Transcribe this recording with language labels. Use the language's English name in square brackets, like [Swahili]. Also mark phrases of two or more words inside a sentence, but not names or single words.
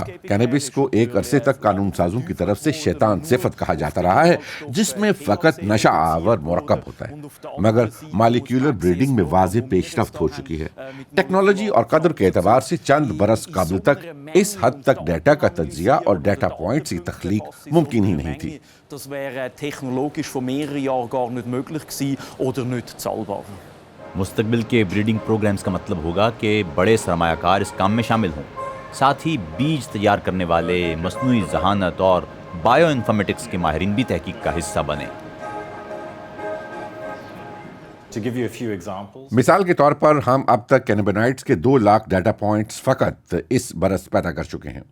[Urdu] کینیبس کو ایک عرصے تک قانون سازوں کی طرف سے شیطان صفت کہا جاتا رہا ہے، جس میں فقط نشہ آور مرکب ہوتا ہے، مگر مالیکولر بریڈنگ میں واضح پیش رفت ہو چکی ہے۔ ٹیکنالوجی اور قدر کے اعتبار سے چند برس قبل تک اس حد تک ڈیٹا کا تجزیہ اور ڈیٹا پوائنٹس کی تخلیق ممکن ہی نہیں تھی۔ [German] Das wäre technologisch von mehreren Jahren gar nicht möglich gewesen oder nicht zahlbar. [Urdu] مستقبل کے بریڈنگ پروگرامز کا مطلب ہوگا کہ بڑے سرمایہ کار اس کام میں شامل ہوں، ساتھ ہی بیج تیار کرنے والے، مصنوعی ذہانت اور بائیو انفارمیٹکس کے ماہرین بھی تحقیق کا حصہ بنیں۔ مثال کے طور پر ہم اب تک کینیبینائڈز کے 2 لاکھ ڈیٹا پوائنٹس فقط اس برس پیدا کر چکے ہیں۔